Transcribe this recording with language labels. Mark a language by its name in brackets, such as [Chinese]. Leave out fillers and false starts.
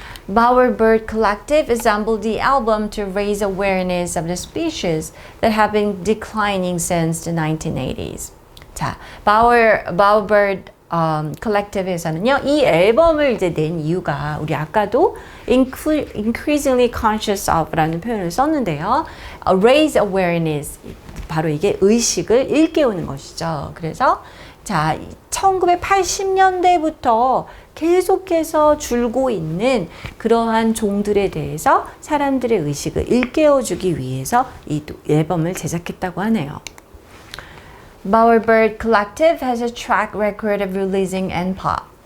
[English] Bowerbird Collective assembled the album to raise awareness of the species that have been declining since the 1980s. [Korean] 자, Bowerbird Collective에서는요, 이 앨범을 이제 낸 이유가 우리 아까도 [English] increasingly conscious of [Korean] 라는 표현을 썼는데요. Raise awareness, 바로 이게 의식을 일깨우는 것이죠. 그래서 자, 1980년대부터 계속해서 줄고 있는 그러한 종들에 대해서 사람들의 의식을 일깨워주기 위해서 이 앨범을 제작했다고 하네요. [English] Bowerbird Collective has a track record of releasing N-pop.